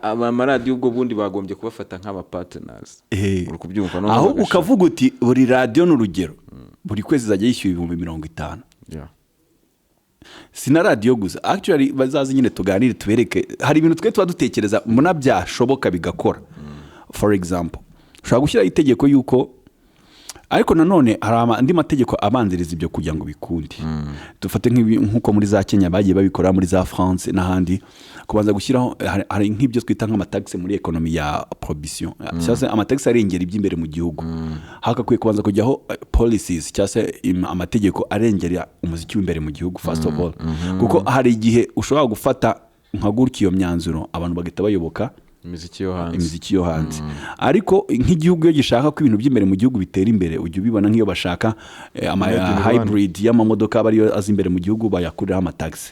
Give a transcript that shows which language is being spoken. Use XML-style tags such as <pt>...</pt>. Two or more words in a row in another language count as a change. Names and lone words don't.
<rw>Amaradiyo ubwo bundi bagombye kubafata nk'aba partners. Uri kubyumva no? Aho ukavuga uti buri radio n'urugero buri kwezi zajya yishyura 50,000. Sina radio gusa, actually bazazi nyine tuganire tubereke hari ibintu twe tuba dutekereza mbona byashoboka bigakora.</rw> <en>For example,</en> <rw>ushaka gushyira itegeko yuko ariko nanone hari andi mategeko abanziriza ibyo kugira ngo bikunde. Dufate nk'uko muri za Kenya bagiye babikora, muri za France n'ahandi, kubanza gushyiraho hari nk'ibyo twita nk'amataxe muri economy ya prohibition, cyangwa amataxe arengera iby'imbere mu gihugu. Hakakwiye kubanza kujyaho policies cyangwa amategeko arengera umuziki w'imbere mu gihugu</rw> <en>first of all,</en> <rw>kuko hari igihe ushobora gufata nka gutya iyo myanzuro abantu bagahita bayoboka imiziki yo hanze. Ariko nk'igihugu iyo gishaka ko ibintu by'imbere mu gihugu bitera imbere, ujye ubibona nk'iyo bashaka hybrid y'amamodoka aba ariyo azi imbere mu gihugu bayakuriraho amataxe.</rw>